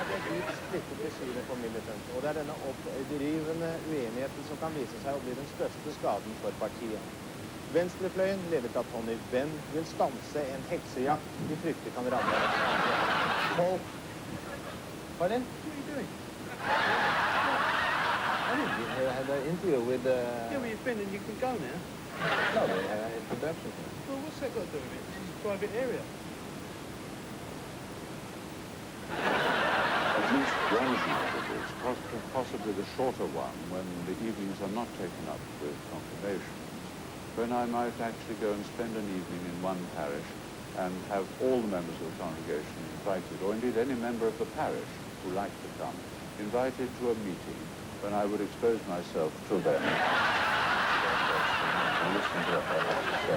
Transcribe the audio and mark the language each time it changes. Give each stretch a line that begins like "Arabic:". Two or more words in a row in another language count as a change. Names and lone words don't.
Norwegian: litt splittet ved synet på militants, og det er denne opprivende uenigheten som kan vise seg å bli den største skaden for partiet. Venstrefløyen, ledet av Tony Benn, vil stanse en heksejakt de frykter kan ramme folk.
English: Pardon? What are you doing? I had an interview with... Yeah, well, you've been and you can go now. No, they had an introduction. Well, what's that got to do with it? This is a private area. At least one of these possibly the shorter one, when the evenings are not taken up with confirmations, when I might actually go and spend an evening in one parish and have all the members of the congregation invited, or indeed any member of the parish who liked to come, invited to a meeting when I would expose myself to them and listen to what they have to say.